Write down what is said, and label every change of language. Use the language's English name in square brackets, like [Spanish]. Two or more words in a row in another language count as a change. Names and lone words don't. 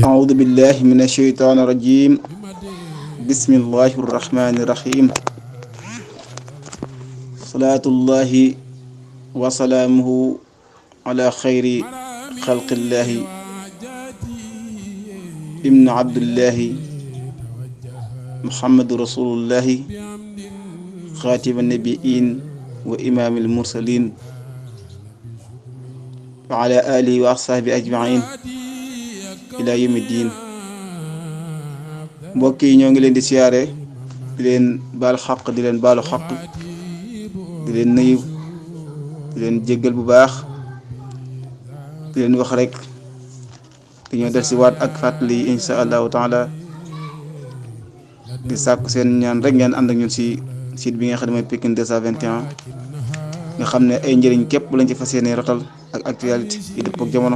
[Arabic] أعوذ بالله من الشيطان الرجيم بسم الله الرحمن الرحيم صلاة الله وسلامه على خير خلق الله ابن عبد الله محمد رسول الله خاتم النبيين وإمام المرسلين وعلى آله وأصحابه أجمعين إلى يوم الدين. [Wolof] mbokk yi ñoo ngi leen di siyaare di leen baal xaq di leen baalu xaq di leen nuyu di leen jéggal bu baax di leen wax rek dañoo del si waat ak fàttali [Arabic] إن شاء الله تعالى [Wolof] di sàkku seen ñaan rek ngeen ànd ak ñun si site bi nga xam ne mooy Pikine 221 nga xam ne ay njëriñ képp lañ ci fas yéene rotal ak actualité yi dëpp ak jamono.